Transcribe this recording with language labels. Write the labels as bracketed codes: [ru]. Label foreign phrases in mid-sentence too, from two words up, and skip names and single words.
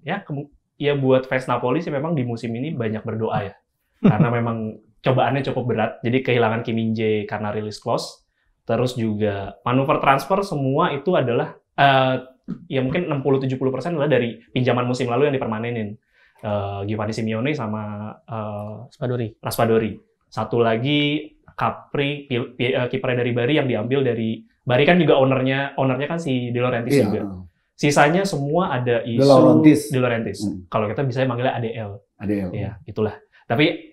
[id] Ya buat fans Napoli sih memang di musim ini banyak berdoa ya. Karena memang cobaannya cukup berat. Jadi kehilangan Kim Min-jae karena [en] release clause. [id] Terus juga manuver transfer semua itu adalah ya mungkin 60-70% adalah dari pinjaman musim lalu yang dipermanenin. Giovanni Simeone sama Raspadori. Satu lagi Capri, kipernya dari Bari yang diambil dari Bari kan juga ownernya kan si De Laurentiis juga. Sisanya semua ada isu De Laurentiis. Kalau kita bisa manggilnya ADL. Ya, itulah. Tapi